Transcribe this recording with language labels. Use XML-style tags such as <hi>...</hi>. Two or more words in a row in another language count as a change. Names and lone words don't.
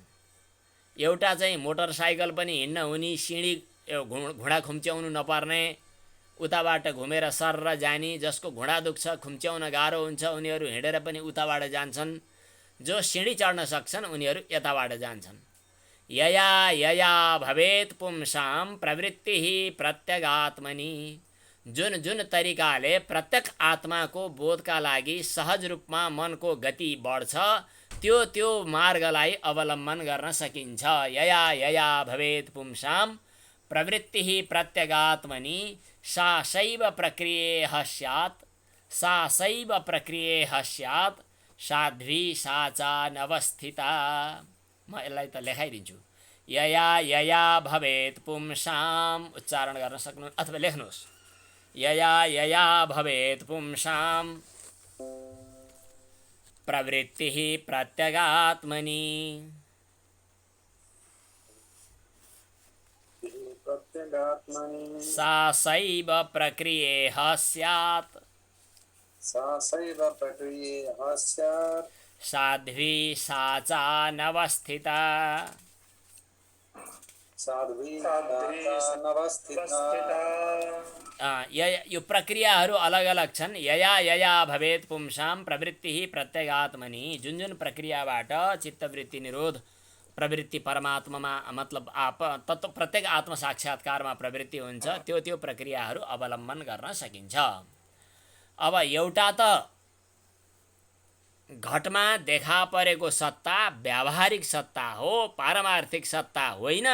<ne>एउटा चाहिँ मोटरसाइकल पनि हिँड्न हुने, सिँढी घुँडा खुम्च्याउनु नपर्ने, उताबाट घुमेर सर्र जाने। जसको घुँडा दुख्छ, खुम्च्याउन गाह्रो हुन्छ, उनीहरू हिँडेर पनि उताबाट जान्छन्। जो सिँढी चढ्न सक्छन् उनीहरू यताबाट जान्छन्।</ne> <sa>यया यया भवेत् पुंसां प्रवृत्तिः प्रत्यगात्मनि।</sa> <ne>जुन जुन तरिकाले प्रत्येक आत्माको बोधका लागि सहज रूपमा मनको गति बढ्छ, त्यो त्यो मार्गलाई अवलम्बन गर्न सकिन्छ।</ne> <sa>यया यया भवेत् पुंसां प्रवृत्तिः प्रत्यगात्मनि सा सैव प्रक्रियेह स्यात्, सा सैव प्रक्रियेह स्यात् साध्वी साचा नवस्थिता।</sa> <ne>म यसलाई त लेखाइदिन्छु।</ne> <sa>यया यया भवेत् पुंसां,</sa> <ne>उच्चारण गर्न सक्नु अथवा लेख्नुहोस्।</ne> <sa>यया यया भवेत् पुंसां प्रवृत्तिः प्रत्यगात्मनि सा सैव प्रक्रियेह स्यात्, सा सैव प्रक्रियेह स्यात् साध्वी साचा नवस्थिता। साध्वी साचा नवस्थिता।</sa> <ne>यो प्रक्रियाहरू अलग अलग छन्।</ne> <sa>यया यया भवेत् पुंसां प्रवृत्तिः प्रत्यगात्मनि।</sa> <ne>जुन जुन प्रक्रियाबाट चित्तवृत्ति निरोध, प्रवृत्ति परमात्मामा मतलब तत्व प्रत्येक आत्म साक्षात्कारमा प्रवृत्ति हुन्छ, त्यो त्यो प्रक्रियाहरू अवलम्बन गर्न सकिन्छ। अब एउटा त घटमा देखा परेको सत्ता व्यावहारिक सत्ता हो, पारमार्थिक सत्ता होइन।</ne>